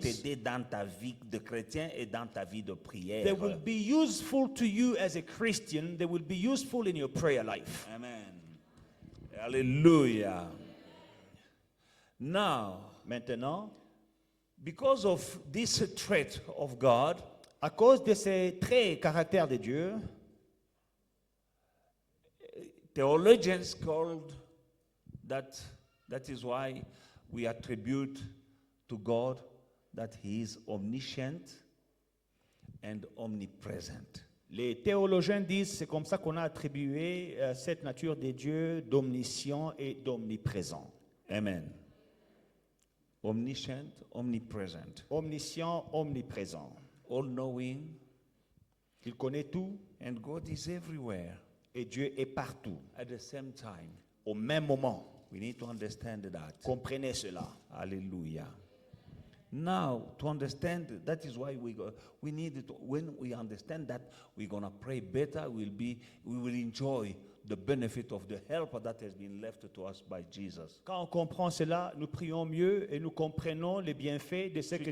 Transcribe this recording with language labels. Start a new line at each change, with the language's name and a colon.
French: t'aider dans ta vie de chrétien et dans ta vie de prière.
English: They will be useful to you as a Christian. They will be useful in your prayer life. Amen. Alléluia. Now,
French: Maintenant,
English: because of this trait of God,
French: à cause de ces traits caractères de Dieu,
English: theologians called that is why we attribute to God that he is omniscient and omnipresent.
French: les théologiens disent, c'est comme ça qu'on a attribué cette nature de Dieu d'omniscient et d'omniprésent.
English: Amen. Omniscient, omnipresent,
French: Omniscient, omniprésent.
English: all-knowing,
French: Il connaît tout
English: and God is everywhere
French: et Dieu est partout.
English: at the same time.
French: Au même moment,
English: We need to understand that.
French: comprenez cela. Hallelujah.
English: Now, to understand, that is why we need to, when we understand that, we're going to pray better, we will enjoy the benefit of the help that has been left to us by Jesus.
French: Quand on comprend cela, nous prions mieux et nous comprenons les bienfaits de ce que